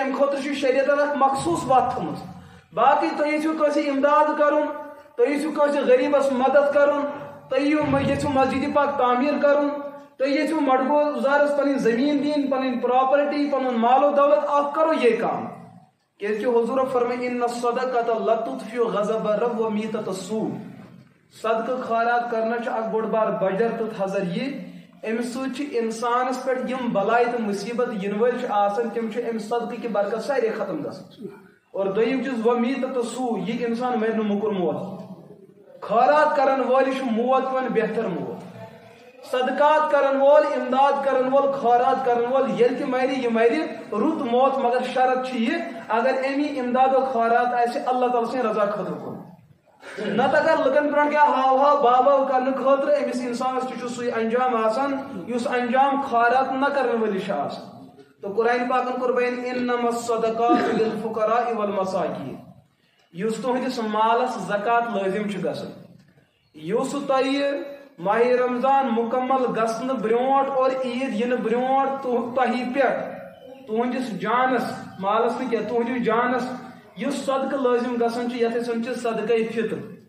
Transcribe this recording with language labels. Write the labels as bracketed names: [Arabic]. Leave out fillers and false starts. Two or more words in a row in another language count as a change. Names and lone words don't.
[Kashmiri] امہِ خٲطرٕ چھُ شریعتن اکھ مخصوٗص وتھ تھٲومٕژ باقٕے تُہۍ یژھِو کٲنٛسہِ امداد کرُن تُہۍ یژھِو کٲنٛسہِ غریٖبس مدد کرُن تُہۍ یژھِو مسجد پاک تعمیٖر کرُن تُہۍ یژھِو مڈگوزارس پنٕنۍ زمیٖن دِنۍ پنٕنۍ پراپرٹی پنُن مال و دولت اکھ کرو یہ کام کیازِ کہ حضور فرمٲے [Arabic] ان الصدقۃ لتطفئ غضب الرب ومیٖتۃ السوء [Kashmiri] صدقہ خیرات کرنا چھُ اکھ بوٚڑ بار بجر تہٕ تھزر یہ امہ سۭتۍ چھِ انسانس پٮ۪ٹھ یم بلاے تہٕ مصیبت ینہٕ وٲلۍ چھِ آسان تِم چھِ امہِ صدقہٕ کہِ برکت سارے ختم گژھان اور دوٚیِم چیٖز [Arabic] ومیٖتۃ السوء [Kashmiri] یہ انسان مرِ نہٕ موٚکُر موت خیرات کرن وٲلِس چھُ موت یِوان بہتر موت صدقات کرن وول امداد کرن وول خیرات کرن وول ییٚلہِ تہِ مرِ یہِ مرِ رُت موت مگر شرط چھِ یہِ اگر امی امداد و خیرات آسہِ اللہ تعالیٰ سٕنٛدِ رضا خٲطرٕ کوٚرمُت نت اگر لُکن برونٛٹھ کیٛاہ ہاو ہاو باو کرنہٕ خٲطرٕ أمِس انسانس تہِ چھُ سُے انجام آسان یُس انجام خیرات نہ کرن وٲلِس چھُ آسان تو قرآن پاکن کوٚر بیان [Arabic] انما الصدقات للفقراء والمساکین [Kashmiri] یُس تُہنٛدِس مالس زکات لٲزم چھُ گژھان یُس تۄہہِ ماہ رمضان مکمل گژھنہٕ برونٛٹھ اور عید ینہٕ برونٛٹھ تۄہہِ پٮ۪ٹھ تُہنٛدِس جانس مالس نہٕ کینٛہہ تُہنٛدِس جانس یُس صدقہٕ لٲزم گژھان چھُ یتھ أسۍ ونان چھِ صدقے فطر